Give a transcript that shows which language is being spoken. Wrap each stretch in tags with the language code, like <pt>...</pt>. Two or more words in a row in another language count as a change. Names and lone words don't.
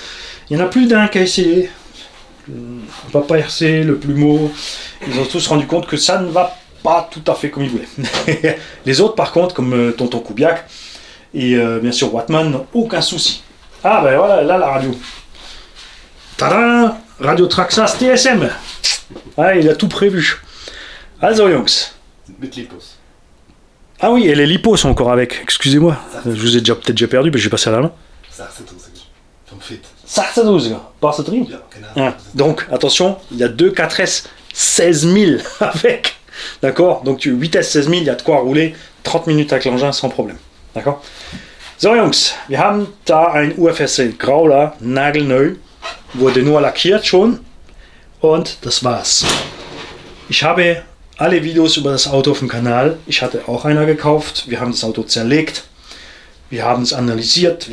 <fr>Il y en a plus d'un qui a essayé. Papa RC, le Plumeau, ils ont tous rendu compte que ça ne va pas tout à fait comme ils voulaient. Les autres, par contre, comme Tonton Kubiak et bien sûr Wattman, n'ont aucun souci. Ah ben voilà, là la radio. Tadam! Radio Traxxas TSM. Ah, il a tout prévu.</fr> <de>Also Jungs. Mit Lipos.</de> <fr>Ah oui, et les lipos sont encore avec. Excusez-moi, je vous ai peut-être déjà perdu, mais j'ai passé à la main.</fr> <de>26 vom Fit.</de> <fr>26 batterie.</fr> <de>Ja, genau.</de> <fr>Ah, donc, attention, il y a deux 4S 16 000 avec. D'accord. Donc, tu 8S 16 000, il y a de quoi rouler 30 minutes avec l'engin sans problème. D'accord.</fr> <de>So, Jungs, wir haben da ein UFSL Grauler, nagelneu, wurde nur lackiert schon und das war's. Ich habe alle Videos über das Auto auf dem Kanal. Ich hatte auch einer gekauft. Wir haben das Auto zerlegt. Wir haben es analysiert.</de>